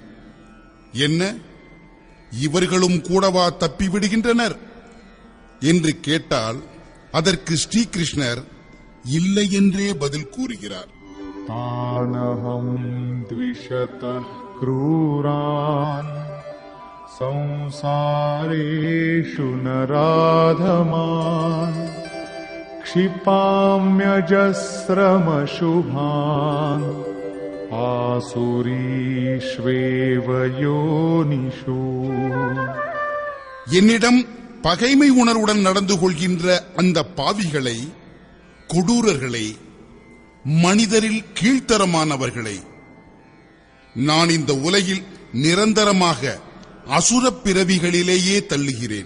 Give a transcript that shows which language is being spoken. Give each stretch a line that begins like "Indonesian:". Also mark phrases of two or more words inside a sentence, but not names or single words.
Tamil: என்ன, இவர்களும் கூடவா தப்பி விடுகின்றனர் என்று கேட்டால் அதற்கு ஸ்ரீகிருஷ்ணர் இல்லை என்றே பதில் கூறுகிறார்.
Sanskrit: तानहं द्विषत क्रूरान् संसारेषु नराधमान् क्षिपाम्यजस्रमशुभान् आसुरीष्वेव योनिषु.
Tamil: என்னிடம் பகைமை உணர்வுடன் நடந்து கொள்கின்ற அந்த பாவிகளை, கொடூரர்களை, மனிதரில் கீழ்த்தரமானவர்களை நான் இந்த உலகில் நிரந்தரமாக அசுரப் பிறவிகளிலேயே தள்ளுகிறேன்.